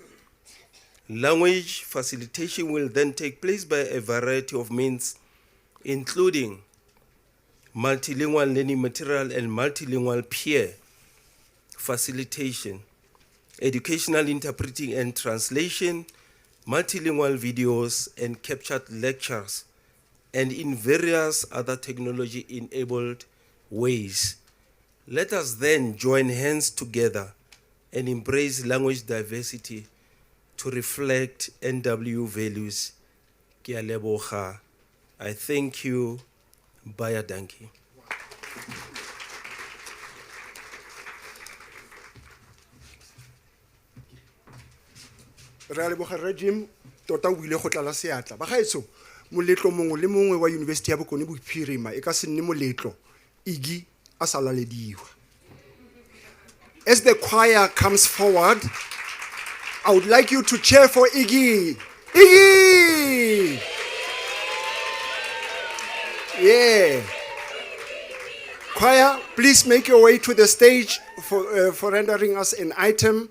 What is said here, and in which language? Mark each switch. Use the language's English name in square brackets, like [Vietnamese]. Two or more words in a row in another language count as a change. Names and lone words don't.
[English] Language facilitation will then take place by a variety of means, including multilingual learning material and multilingual peer facilitation, educational interpreting and translation, multilingual videos and captured lectures, and in various other technology-enabled ways. Let us then join hands together and embrace language diversity to reflect NWU values. [Tswana] Ke a leboga. [English] I thank you. [Afrikaans] Baya dankie. [Tswana] Re a leboga regime tota o ile go tlala seatla ba gaetso moletlo mongwe le mongwe wa University ya Bokone Bophirima e ka se nne moletlo igi a salalediwa. [English] As the choir comes forward, I would like you to cheer for Iggy. Iggy! Yeah. Choir, please make your way to the stage for rendering us an item.